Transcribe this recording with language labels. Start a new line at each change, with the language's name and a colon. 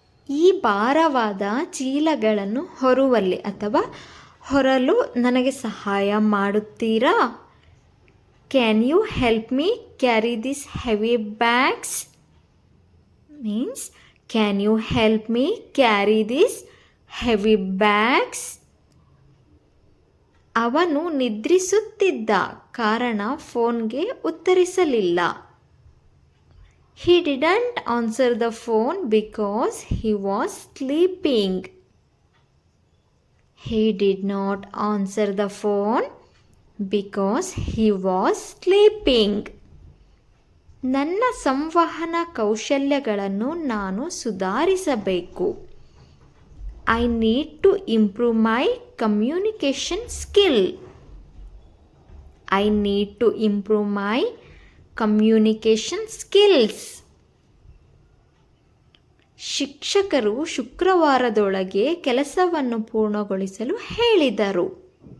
Kannada: ಈ ಭಾರವಾದ ಚೀಲಗಳನ್ನು ಹೊರುವಲ್ಲಿ ಅಥವಾ ಹೊರಲು ನನಗೆ ಸಹಾಯ ಮಾಡುತ್ತೀರಾ?
English: Can you help me carry this heavy bags? Means can you help me carry this heavy bags?
Kannada: ಅವನು ನಿದ್ರಿಸುತ್ತಿದ್ದ ಕಾರಣ ಫೋನ್ಗೆ ಉತ್ತರಿಸಲಿಲ್ಲ.
English: He didn't answer the phone because he was sleeping. He did not answer the phone because he was sleeping.
Kannada: ನನ್ನ ಸಂವಹನ ಕೌಶಲ್ಯಗಳನ್ನು ನಾನು ಸುಧಾರಿಸಬೇಕು.
English: I need to improve my communication skill. I need to improve my communication skills.
Kannada: ಶಿಕ್ಷಕರು ಶುಕ್ರವಾರದೊಳಗೆ ಕೆಲಸವನ್ನು ಪೂರ್ಣಗೊಳಿಸಲು ಹೇಳಿದರು.